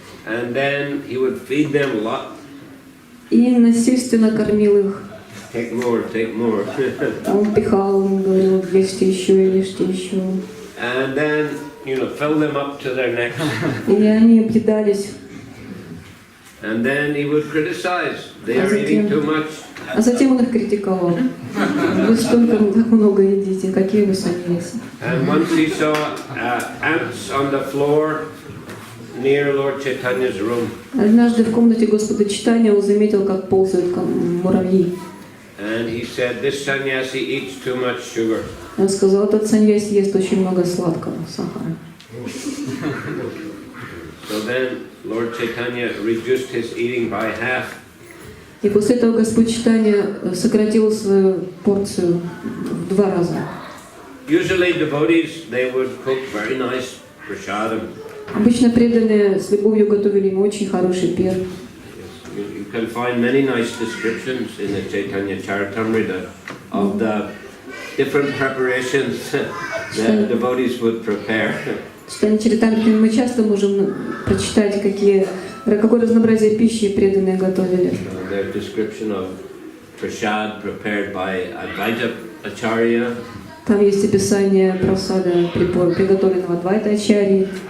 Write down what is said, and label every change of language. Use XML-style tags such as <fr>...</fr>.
<en>And then he would feed them a lot.</en> <ru>И насильственно кормил их.</ru> <en>Take more, take more.</en> <ru>Он пихал, он говорил, ешьте еще и ешьте еще.</ru> <en>And then, fill them up to their necks.</en> <ru>И они объедались.</ru> <en>And then he would criticize. They are eating too much.</en> <ru>А затем он их критиковал. Вы столько так много едите, какие вы саньяси.</ru> <en>And once he saw ants on the floor near Lord Chaitanya's room.</en> <ru>Однажды в комнате Господа Чайтаньи он заметил, как ползают муравьи.</ru> <en>And he said, this sannyasi eats too much sugar.</en> <ru>Он сказал, этот саньяси ест очень много сладкого, сахара.</ru> <en>So then Lord Chaitanya reduced his eating by half.</en> <ru>И после этого Господь Чайтанья сократил свою порцию в 2 раза.</ru> <en>Usually devotees, they would cook very nice prasadam.</en> <ru>Обычно преданные с любовью готовили ему очень хороший пир.</ru> <en>You can find many nice descriptions in the Chaitanya Charitamrita of the different preparations that devotees would prepare.</en> <ru>В Чайтанья Чаритамрите мы часто можем прочитать, какое разнообразие пищи преданные готовили.</ru> <en>There's description of prasad prepared by Advaita Acharya.</en> <ru>Там есть описание прасада, приготовленного Адвайта Ачарьи.</ru>